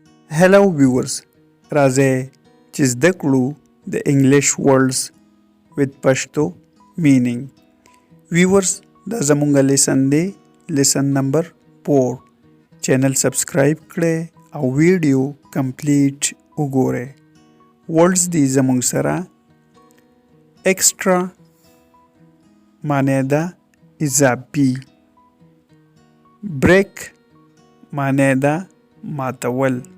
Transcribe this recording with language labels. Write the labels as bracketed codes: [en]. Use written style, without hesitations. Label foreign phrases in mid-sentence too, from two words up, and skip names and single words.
[en] Hello viewers, [ps] راځئ چې زده کړو د [en] English words with Pashto meaning. [ps] Viewers دا زمونږ لیسن دی لیسن نمبر 4 [en] channel subscribe [ps] کړئ او [en] video complete [ps] وګورئ. words دی زمونږ سره extra معنی ده اضافي، break معنی ده ماتول،